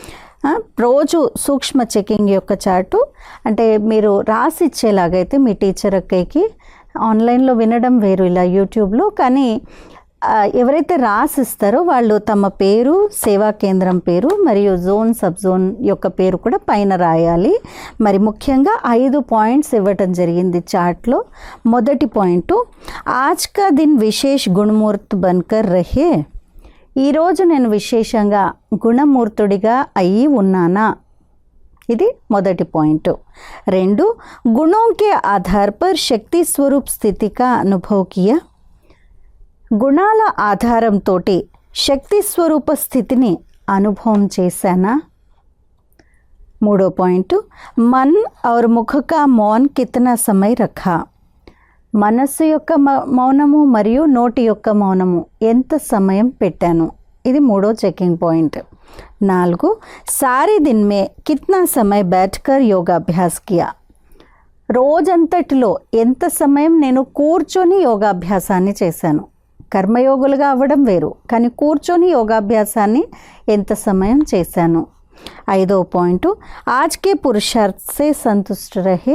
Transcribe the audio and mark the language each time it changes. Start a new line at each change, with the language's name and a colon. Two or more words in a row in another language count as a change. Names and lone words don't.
Telugu: రోజు సూక్ష్మ చెకింగ్ యొక్క చార్టు అంటే మీరు రాసి ఇచ్చేలాగైతే మీ టీచర్ అక్కయ్యకి ఆన్లైన్లో వినడం వేరు, ఇలా యూట్యూబ్లో. కానీ ఎవరైతే రాసిస్తారో వాళ్ళు తమ పేరు, సేవా కేంద్రం పేరు మరియు
English: zone sub zone
Telugu: యొక్క పేరు కూడా పైన రాయాలి. మరి ముఖ్యంగా 5 పాయింట్స్ ఇవ్వటం జరిగింది చార్ట్లో. మొదటి పాయింట్,
Hindi: आज का दिन विशेष गुणमूर्ति बनकर रहे.
Telugu: ఈరోజు నేను విశేషంగా గుణమూర్తుడిగా అయ్యి ఉన్నానా, ఇది మొదటి పాయింట్.
Hindi: 2, గుణోं के आधार पर शक्ति स्वरूप स्थिति का अनुभव किया.
Telugu: గుణాల ఆధారంతో శక్తి స్వరూప స్థితిని అనుభవం చేశానా. 3వ పాయింట్,
Hindi: మన్ और मुख का मौन कितना समय रखा.
Telugu: మనస్సు యొక్క మౌనము మరియు నోటి యొక్క మౌనము ఎంత సమయం పెట్టాను, ఇది 3వ
English: checking point.
Hindi: 4, सारी दिन में कितना समय बैठकर योगाभ्यास किया.
Telugu: రోజంతటిలో ఎంత సమయం నేను కూర్చొని యోగాభ్యాసాన్ని చేశాను. కర్మయోగులుగా అవ్వడం వేరు, కానీ కూర్చొని యోగాభ్యాసాన్ని ఎంత సమయం చేశాను.
Hindi: 5వ పాయింట్, आज के पुरुषार्थ से संतुष्ट रहे.